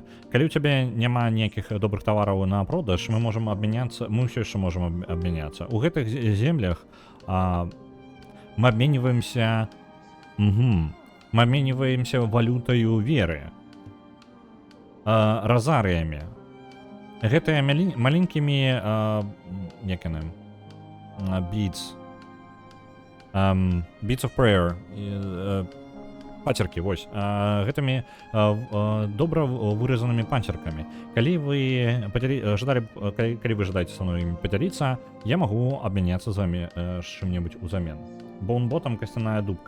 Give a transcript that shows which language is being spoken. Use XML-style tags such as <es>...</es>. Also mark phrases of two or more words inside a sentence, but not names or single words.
<be>Калі ў цябе няма ніякіх добрых тавараў на продаж, мы можам абмяняцца, мы ўсё яшчэ можам абмяняцца. У гэтых землях мы абменьваемся валютаю веры. Разарыямі. Гэтыя маленькімі як яны?</be> <en>Beads of prayer.</en> <be>Пацеркі, вось, гэтымі добра выразанымі панцеркамі. Калі вы жадаеце са мной імі падзяліцца, я магу абмяняцца з вамі чым-небудзь узамен. Боунботам касцяная дубка.</be>